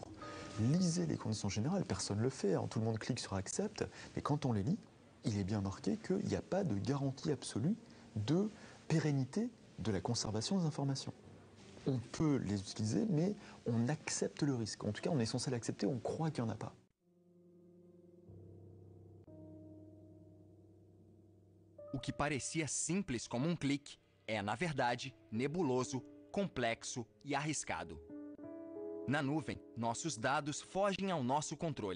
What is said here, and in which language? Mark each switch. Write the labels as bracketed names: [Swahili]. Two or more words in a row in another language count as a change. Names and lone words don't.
[French] Lisez les conditions générales, personne ne le fait, tout le monde clique sur Accept, mais quand on les lit, il est bien marqué qu'il n'y a pas de garantie absolue de pérennité de la conservation des informations. On peut les utiliser, mais on accepte le risque. En tout cas, on est censé l'accepter, on croit qu'il n'y en a pas. [Portuguese] O que parecia simples como um clique é, na verdade, nebuloso, complexo e arriscado. Na nuvem, nossos dados fogem ao nosso controle.